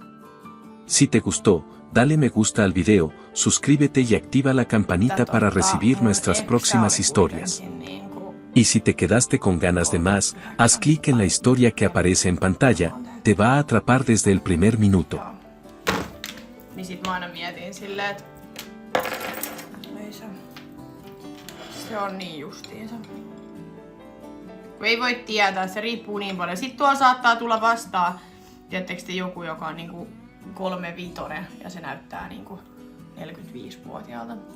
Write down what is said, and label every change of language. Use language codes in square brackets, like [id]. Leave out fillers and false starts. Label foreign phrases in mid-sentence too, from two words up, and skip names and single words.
[es] Si te gustó, dale me gusta al video, suscríbete y activa la campanita para recibir nuestras próximas historias. Y si te quedaste con ganas de más, haz clic en la historia que aparece en pantalla, te va a atrapar desde el primer minuto. [fi] Niin sit mä aina mietin silleen, että se on niin justiinsa. Kun ei voi tietää, se riippuu niin paljon. Sitten tuolla saattaa tulla vastaan, tiedättekö te joku, joka on niinku 35 ja se näyttää niinku 45-vuotiaalta.